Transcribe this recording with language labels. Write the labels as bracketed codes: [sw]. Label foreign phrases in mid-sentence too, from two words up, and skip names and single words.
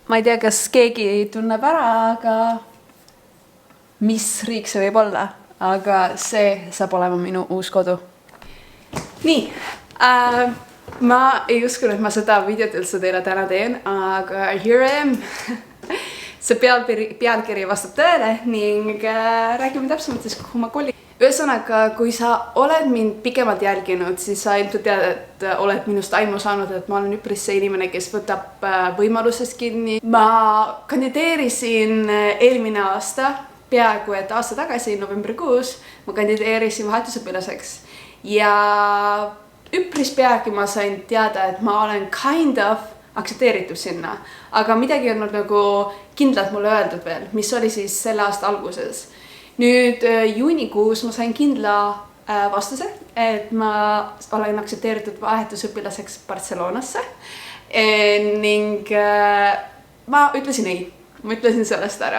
[et] ma ei tea, kas keegi tunneb ära, aga mis riik see võib olla, aga see saab olema minu uus kodu. Nii, ma ei uskunud, et ma seda videot üldse teile täna teen, aga [en] here I am. [et] See pealkiri vastab tõele ning räägime täpsemalt siis, kuhu ma kolin. Ühesõnaga, kui sa oled mind pikemalt jälginud, siis sa ilmselt tead, et oled minust aimu saanud, et ma olen üpris see inimene, kes võtab võimalusest kinni. Ma kandideerisin eelmine aasta, peaaegu et aasta tagasi, novembrikuus, ma kandideerisin vahetusõpilaseks. Ja üpris peagi ma sain teada, et ma olen [en] kind of [et] aktsepteeritud sinna. Aga midagi on nagu kindlalt mulle öeldud veel, mis oli siis selle aasta alguses. Nüüd juunikuus ma sain kindla vastuse, et ma olen aktsepteeritud vahetusõpilaseks Barcelonasse ning ma ütlesin ei, ma ütlesin sellest ära.